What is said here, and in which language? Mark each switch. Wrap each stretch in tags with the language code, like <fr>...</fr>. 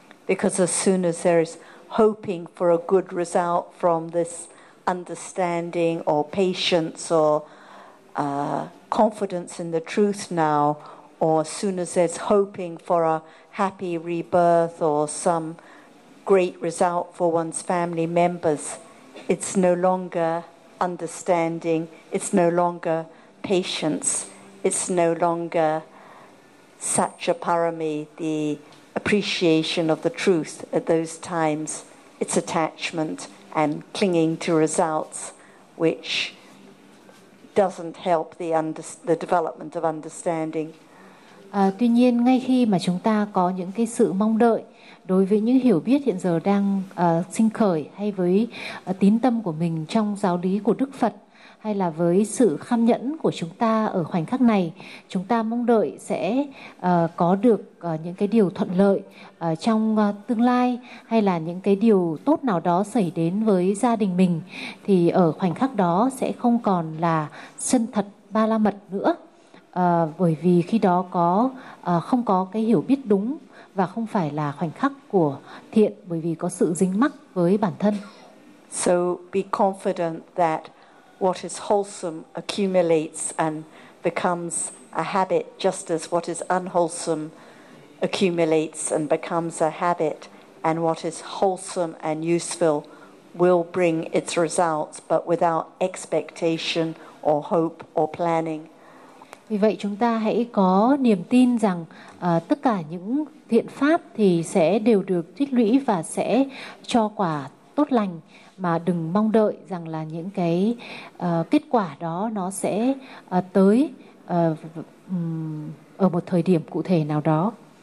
<en>Because as soon as there is hoping for a good result from this understanding or patience or confidence in the truth now, or as soon as there's hoping for a happy rebirth or some great result for one's family members, it's no longer understanding, it's no longer patience, it's no longer satchaparami, the appreciation of the truth at those times, it's attachment and clinging to results, which doesn't help the development of understanding.</en> <vi>Tuy nhiên, ngay khi mà chúng ta có những cái sự mong đợi đối với những hiểu biết hiện giờ đang sinh khởi, hay với tín tâm của mình trong giáo lý của Đức Phật, hay là với sự kham nhẫn của chúng ta ở khoảnh khắc này, chúng ta mong đợi sẽ có được những cái điều thuận lợi trong tương lai, hay là những cái điều tốt nào đó xảy đến với gia đình mình, thì ở khoảnh khắc đó sẽ không còn là sân thật ba la mật nữa, bởi vì khi đó có không có cái hiểu biết đúng và không phải là khoảnh khắc của thiện, bởi vì có sự dính mắc với bản thân.</vi> <en>So be confident that what is wholesome accumulates and becomes a habit, just as what is unwholesome accumulates and becomes a habit, and what is wholesome and useful will bring its results, but without expectation or hope or planning.</en> <vi>Vì vậy chúng ta hãy có niềm tin rằng tất cả những thiện pháp thì sẽ đều được tích lũy và sẽ cho quả tốt lành, mà đừng mong đợi rằng là những cái kết quả đó nó sẽ tới ở một thời điểm cụ thể nào đó.</vi>